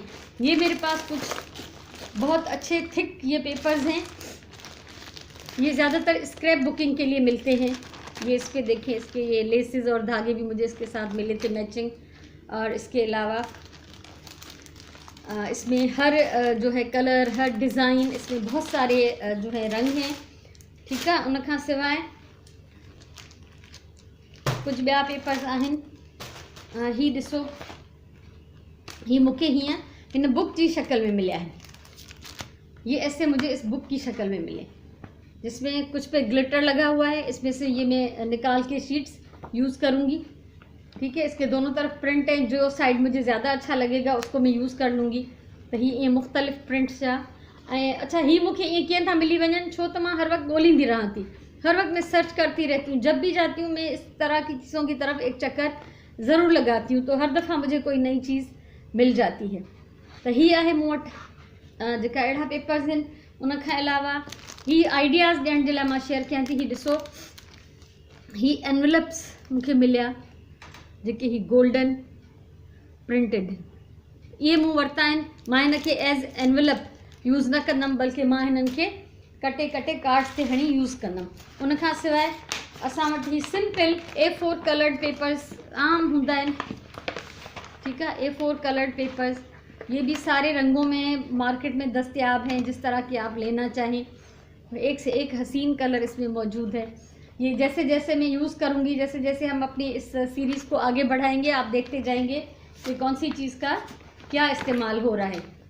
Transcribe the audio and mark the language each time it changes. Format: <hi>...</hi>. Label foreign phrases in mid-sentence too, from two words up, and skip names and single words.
<hi>ये मेरे पास कुछ बहुत अच्छे थिक ये पेपर्स हैं, ये ज़्यादातर स्क्रैप बुकिंग के लिए मिलते हैं। ये इस पर देखें, इसके ये लेसेस और धागे भी मुझे इसके साथ मिले थे मैचिंग। और इसके अलावा इसमें हर जो है कलर, हर डिज़ाइन, इसमें बहुत सारे जो है रंग हैं, ठीक है।</hi> <sd>उनखां सवाइ कुछ ॿिया पेपर्स आहिनि। ही ॾिसो, ही मूंखे हीअं हिन बुक</sd> <hi>की शक्ल में मिले हैं। ये ऐसे मुझे इस बुक की शक्ल में मिले, जिसमें कुछ पे ग्लिटर लगा हुआ है। इसमें से ये मैं निकाल के शीट्स यूज़ करूँगी, ठीक है। इसके दोनों तरफ प्रिंट है, जो साइड मुझे ज़्यादा अच्छा लगेगा उसको मैं यूज़ कर लूँगी।</hi> <sd>तो ही ये मुख़्तलिफ़ प्रिंट्स जा अच्छा, ही मूंखे ये कीअं था मिली वञनि, छो तो मैं</sd> <hi>हर वक्त ॻोल्हींदी रहां थी, हर वक्त मैं सर्च करती रहती हूँ। जब भी जाती हूँ मैं इस तरह की चीज़ों की तरफ एक चक्कर ज़रूर लगाती हूँ, तो हर दफ़ा मुझे कोई नई चीज़ मिल जाती है।</hi> <sd>तो ही आहे मूं वटि जेका अहिड़ा पेपर्स आहिनि। उनखां अलावा ही आइडियाज़ ॾियण जे लाइ मां शेयर कयां थी। ही ॾिसो, ही एनवलप्स मूंखे मिलिया, जेके ही गोल्डन प्रिंटेड, ये मूं वरिता आहिनि। मां हिनखे</sd> <en>as envelope</en> <sd>यूज़ न कंदमि, बल्कि मां हिननि खे कटे कटे कार्ड्स ते हणी यूज़ कंदमि। उनखां सवाइ असां वटि ही</sd> <en>simple A4 coloured papers</en> <sd>आम हूंदा आहिनि,</sd> <hi>ठीक है।</hi> <en>A4 coloured papers,</en> <hi>ये भी सारे रंगों में मार्केट में दस्तयाब हैं, जिस तरह की आप लेना चाहें। एक से एक हसीन कलर इसमें मौजूद है। ये जैसे जैसे मैं यूज़ करूँगी, जैसे जैसे हम अपनी इस सीरीज़ को आगे बढ़ाएंगे, आप देखते जाएंगे कि कौन सी चीज़ का क्या इस्तेमाल हो रहा है।</hi>